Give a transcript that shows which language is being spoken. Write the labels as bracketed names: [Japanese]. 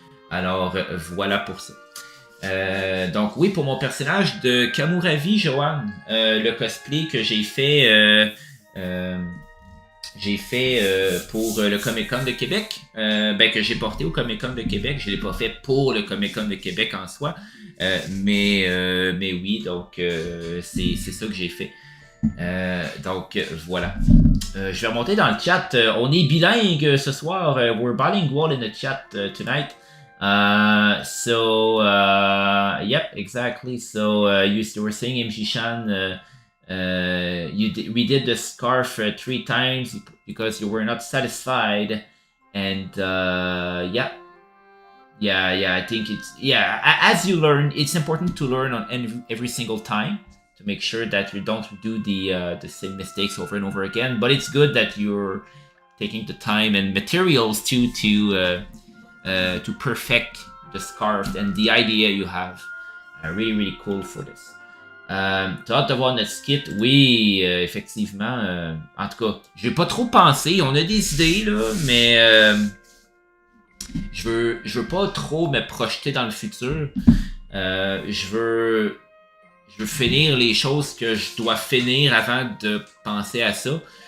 [French] Alors, voilà pour ça. Donc oui, pour mon personnage de Cammuravi, Joanne, le cosplay que j'ai fait pour le Comic-Con de Québec, que j'ai porté au Comic-Con de Québec. Je l'ai pas fait pour le Comic-Con de Québec en soi, mais oui, donc c'est ça que j'ai fait. Donc voilà. Je vais remonter dans le chat. On est bilingue ce soir. [English] We're bilingual in the chat tonight. Yep, exactly. So you were saying, MG-chan, we did the scarf 3 times because you were not satisfied, and yeah, I think as you learn, it's important to learn on every single time to make sure that you don't do the same mistakes over and over again. But it's good that you're taking the time and materials to perfect the scarf and the idea you have. Really cool for this. [French] T'as hâte de voir notre skit? Oui, effectivement. En tout cas, j'ai pas trop pensé. On a des idées, là, mais je veux pas trop me projeter dans le futur. Je veux finir les choses que je dois finir avant de penser à ça.